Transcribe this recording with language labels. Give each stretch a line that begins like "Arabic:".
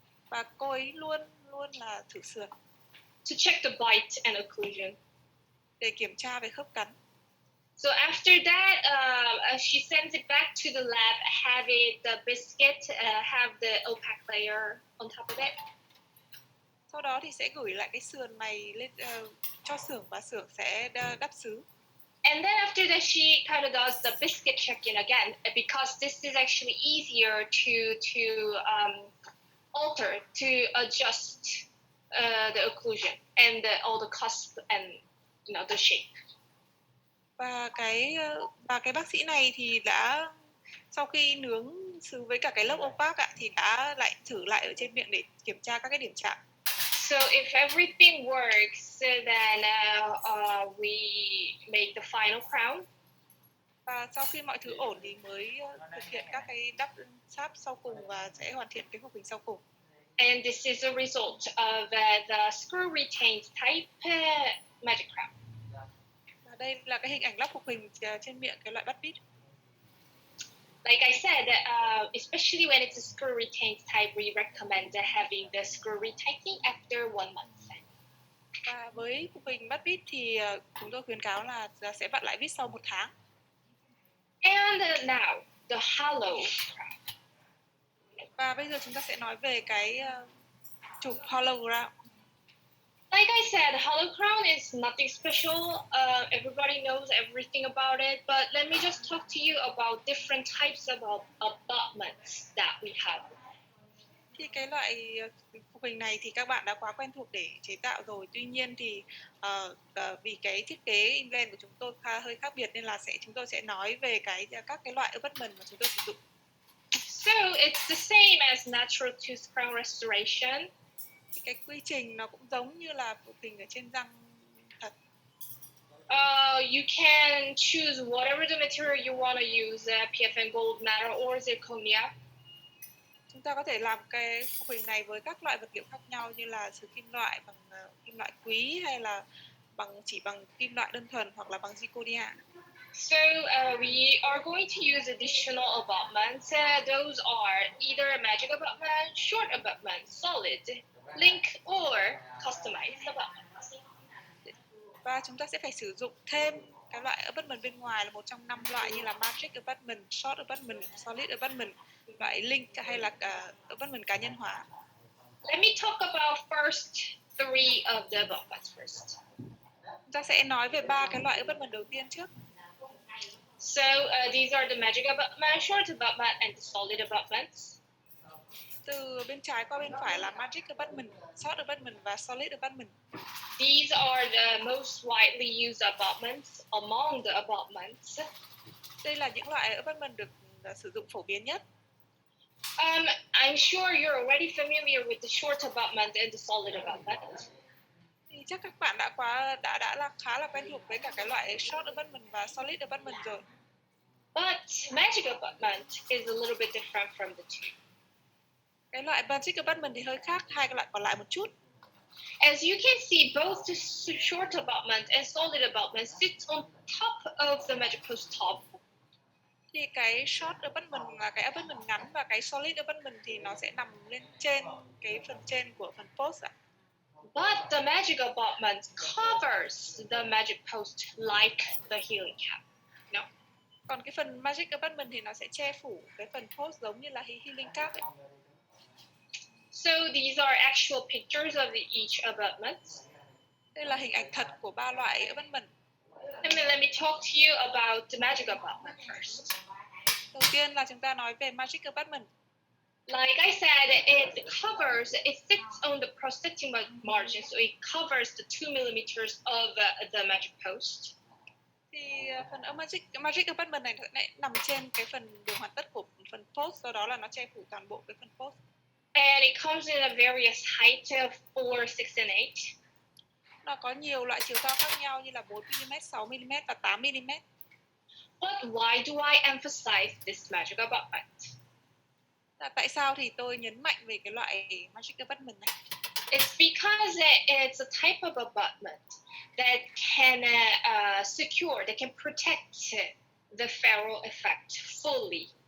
Vietnamese: Và cô ấy luôn là thử sườn.
English: To check the bite and occlusion.
Vietnamese: Để kiểm tra về khớp cắn.
English: So after that, she sends it back to the lab, have the biscuit, have the opaque layer on top of it.
Vietnamese: Sau đó thì sẽ gửi lại cái sườn này lên cho xưởng và xưởng sẽ đắp sứ.
English: And then after that, she kind of does the biscuit check-in again, because this is actually easier to alter, to adjust the occlusion and all the cusp and the shape.
Vietnamese: Và cái bác sĩ này thì đã sau khi nướng sứ với cả cái lớp opaque thì đã lại thử lại ở trên miệng để kiểm tra các cái điểm chạm.
English: So if everything works, then we make the final crown.
Vietnamese: Và sau khi mọi thứ ổn thì mới thực hiện các cái đắp sáp sau cùng và sẽ hoàn thiện cái phục hình sau cùng.
English: And this is a result of the screw retained type magic crown.
Vietnamese: Và đây là cái hình ảnh lắp phục hình trên miệng cái loại bắt vít.
English: Like I said, especially when it's a screw retained type, we recommend having the screw retightening after 1 month.
Vietnamese: Và với phục hình bắt vít thì chúng tôi khuyến cáo là sẽ vặn lại vít sau 1 tháng.
English: And now, the hollow crown.
Vietnamese: Và bây giờ chúng ta sẽ nói về cái chụp hollow crown.
English: Like I said, hollow crown is nothing special. Everybody knows everything about it. But let me just talk to you about different types of abutments that we have.
Vietnamese: Thì cái loại phục hình này thì các bạn đã quá quen thuộc để chế tạo rồi. Tuy nhiên thì vì cái thiết kế implant của chúng tôi hơi khác biệt nên là chúng tôi sẽ nói về các cái loại abutment mà chúng tôi sử dụng.
English: So it's the same as natural tooth crown restoration.
Vietnamese: Thì cái quy trình nó cũng giống như là phục hình ở trên răng thật.
English: You can choose whatever the material you want to use, PFN gold, matter, or zirconia.
Vietnamese: Chúng ta có thể làm cái phục hình này với các loại vật liệu khác nhau như là sứ kim loại, bằng kim loại quý hay là chỉ bằng kim loại đơn thuần hoặc là bằng zirconia.
English: So we are going to use additional abutments. Those are either a magic abutment, short abutment, solid, link, or customized abutments.
Vietnamese: Và chúng ta sẽ phải sử dụng thêm cái loại abutment bên ngoài là một trong 5 loại như là magic abutment, short abutment, solid abutment, loại link hay là abutment cá nhân hóa.
English: Let me talk about first 3 of the abutments first.
Vietnamese: Chúng ta sẽ nói về 3 cái loại abutment đầu tiên trước.
English: So these are the magic abutment, short abutment, and the solid abutments.
Vietnamese: Từ bên trái qua bên phải là magic abutment, short abutment và solid abutment.
English: These are the most widely used abutments among the abutments.
Vietnamese: Đây là những loại abutment được sử dụng phổ biến nhất.
English: I'm sure you're already familiar with the short abutment and the solid abutment.
Vietnamese: Thì chắc các bạn đã khá là quen thuộc với cả cái loại short abutment và solid abutment rồi.
English: But magic abutment is a little bit different from the two.
Vietnamese: Cái loại magic abutment thì hơi khác hai cái loại còn lại một chút.
English: As you can see, both the short abutment and solid abutment sits on top of the magic post top.
Vietnamese: Thì cái short abutment là cái abutment ngắn và cái solid abutment thì nó sẽ nằm lên trên cái phần trên của phần post ạ.
English: But the magic abutment covers the magic post like the healing cap. No?
Vietnamese: Còn cái phần magic abutment thì nó sẽ che phủ cái phần post giống như là healing cap ấy.
English: So these are actual pictures of each abutment.
Vietnamese: Đây là hình ảnh thật của 3 loại abutment.
English: Let me talk to you about the magic abutment first.
Vietnamese: Đầu tiên là chúng ta nói về magic abutment.
English: Like I said, it sits on the prosthetic margin, so it covers the 2 millimeters of the magic post.
Vietnamese: Thì phần magic abutment này nằm trên cái phần đường hoàn tất của phần post, do đó là nó che phủ toàn bộ cái phần post.
English: And it comes in a various height of 4, 6, and 8.
Vietnamese: Nó có nhiều loại chiều cao khác nhau như là 4mm, 6mm và 8mm.
English: But why do I emphasize this magic abutment?
Vietnamese: Tại sao thì tôi nhấn mạnh về cái loại magic abutment này?
English: It's because it's a type of abutment that can that can protect the ferrule effect fully.